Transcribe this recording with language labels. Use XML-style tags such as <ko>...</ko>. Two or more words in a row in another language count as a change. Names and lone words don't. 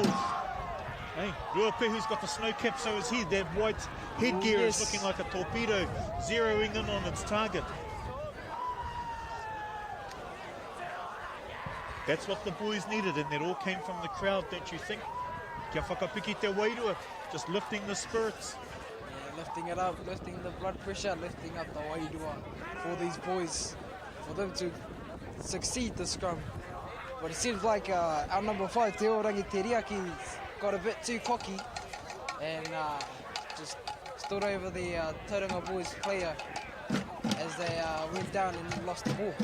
<en>Hey, Ruape, who's got the snow cap, so is he. That white headgear is looking like a torpedo, zeroing in on its target. That's what the boys needed, and that all came from the crowd, don't you think?</en> <mi>Kia whakapiki te wairua,</mi> <en>just lifting the spirits. Yeah, lifting it up, lifting the blood pressure, lifting up the wairua for these boys, for them to succeed the scrum. But it seems like our number 5, Te Orangi Te Riaki, got a bit too cocky and just stood over the Tauranga Boys player as they went down and lost the ball.</en>